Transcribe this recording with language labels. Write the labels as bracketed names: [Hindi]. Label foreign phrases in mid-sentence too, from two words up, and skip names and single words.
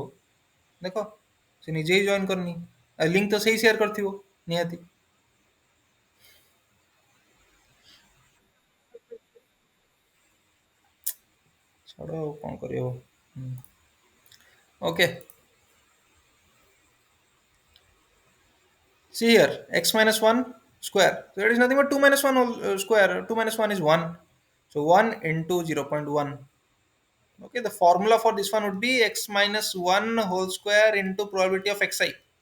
[Odia] ଦେଖ ସେ ନିଜେ ହିଁ ଜଏନ୍ କରିନି। ଲିଙ୍କ ତ ସେଇ ସେୟାର କରିଥିବ ନିହାତି। ଛାଡ଼ ଆଉ କଣ କରିହବ। ଓକେ, [English] see here x minus 1 square. So it is nothing but 2 minus 1 whole square. 2 minus 1 is 1. So 1 into 0.1. Okay, the formula for this one would be x minus 1 whole square into probability of xi.